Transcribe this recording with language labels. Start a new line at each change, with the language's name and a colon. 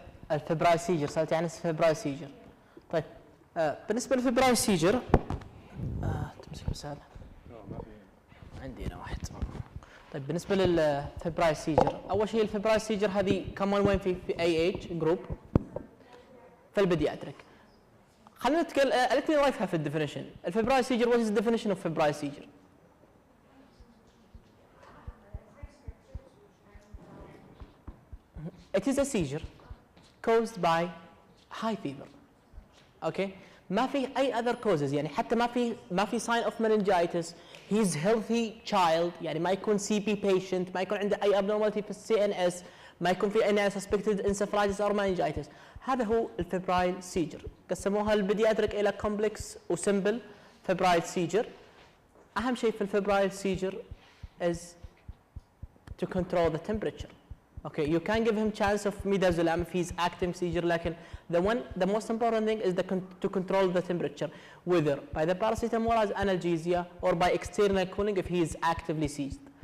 Arabic: الفبرايل سيجر، سألت عن الفبرايل سيجر. طيب بالنسبة للفبرايل سيجر تمسك بس هذا عندي أنا واحد. طيب بالنسبة للفبرايل سيجر، أول شيء الفبرايل سيجر هذه كمان وين في AH جروب في البيدياتريك. خلينا نتكلم قالت لي ضيفها في الديفينيشن.
English: الفبرايل seizure what is the definition of febrile seizure؟ It is a seizure caused by high fever.
Arabic: Okay؟ ما في أي
English: other causes،
Arabic: يعني حتى ما في
English: sign of meningitis. He's healthy child،
Arabic: يعني ما يكون CP patient، ما يكون عنده أي abnormality في CNS، ما يكون في أي
English: suspected encephalitis or meningitis.
Arabic: هذا هو الفبرايل سيجر. قسموها البيدياتريك إلى complex وسمبل febrile seizure. أهم شيء في
English: الفبرايل seizure is to control the temperature. Okay, you can give him chance of midazolam if he's active seizure, لكن the most important thing is to control the temperature, whether by the paracetamol as analgesia or by external cooling if he is actively seized.